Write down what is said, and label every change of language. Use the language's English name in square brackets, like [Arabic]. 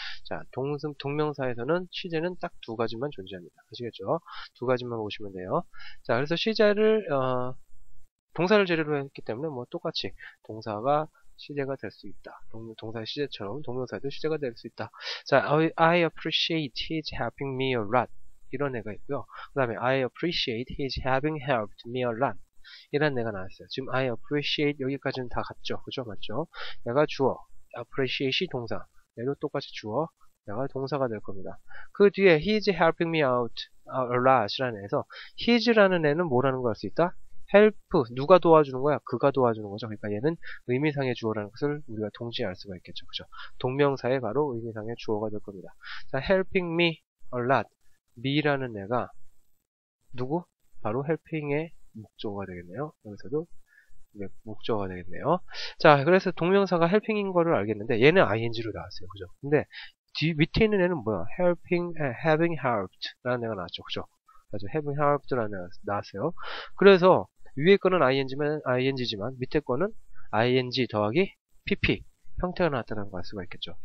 [Korean] 자, 동명사에서는 시제는 딱 2가지만 존재합니다. 아시겠죠? 2가지만 보시면 돼요. 자, 그래서 시제를, 동사를 재료로 했기 때문에 뭐 똑같이 동사가 시제가 될 수 있다. 동사의 시제처럼 동명사에도 시제가 될 수 있다. 자, [English] I appreciate his helping me a lot. [Korean] 이런 애가 있고요. 그 다음에 [English] I appreciate his having helped me a lot. [Korean] 이란 애가 나왔어요. 지금 [English] I appreciate [Korean] 여기까지는 다 같죠? 그죠? 맞죠? 얘가 주어, appreciate이 동사, 얘도 똑같이 주어, 얘가 동사가 될 겁니다. 그 뒤에 [English] he's helping me out a lot [Korean] 이라는 애에서 his라는 애는 뭐라는 걸 알 수 있다? help, 누가 도와주는 거야? 그가 도와주는 거죠. 그러니까 얘는 의미상의 주어라는 것을 우리가 동시에 알 수가 있겠죠. 그죠? 동명사의 바로 의미상의 주어가 될 겁니다. 자, [English] helping me a lot, [Korean] me라는 애가 누구? 바로 helping의 목적어가 되겠네요. 여기서도 목적어가 되겠네요. 자, 그래서 동명사가 helping인 거를 알겠는데 얘는 ing로 나왔어요. 그죠? 근데 밑에 있는 애는 뭐야? [English] having helped [Korean] 라는 애가 나왔죠. 그죠? 맞아, [English] having helped [Korean] 라는 애가 나왔어요. 그래서 위에 거는 ing지만 밑에 거는 ing 더하기 pp 형태가 나왔다는 걸 알 수가 있겠죠.